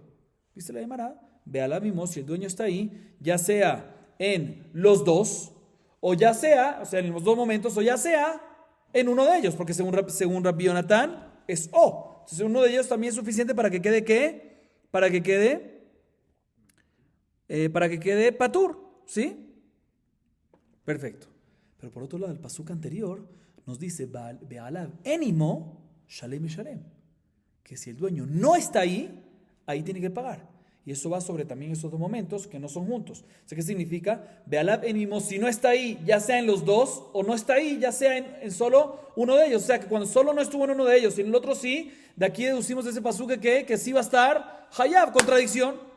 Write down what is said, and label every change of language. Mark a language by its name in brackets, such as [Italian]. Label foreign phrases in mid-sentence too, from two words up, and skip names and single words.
[Spanish] Dice la Gemara, be'alavimo, si el dueño está ahí, ya sea en los dos, o ya sea, o sea, en los dos momentos, o ya sea en uno de ellos, porque según Rabbi Yonatán es O. Entonces uno de ellos también es suficiente para que quede ¿qué? Para que quede patur. ¿Sí? Perfecto. Pero por otro lado, el pasuk anterior nos dice, [Hebrew] בעליו אין עמו, שלם ישלם. [Spanish] Que si el dueño no está ahí, ahí tiene que pagar. Y eso va sobre también esos dos momentos que no son juntos. O sea, ¿qué significa? [Hebrew] בעליו אין עמו, [Spanish] si no está ahí, ya sea en los dos, o no está ahí, ya sea en solo uno de ellos. O sea, que cuando solo no estuvo en uno de ellos y en el otro sí, de aquí deducimos de ese pasuk que sí va a estar hayab, contradicción.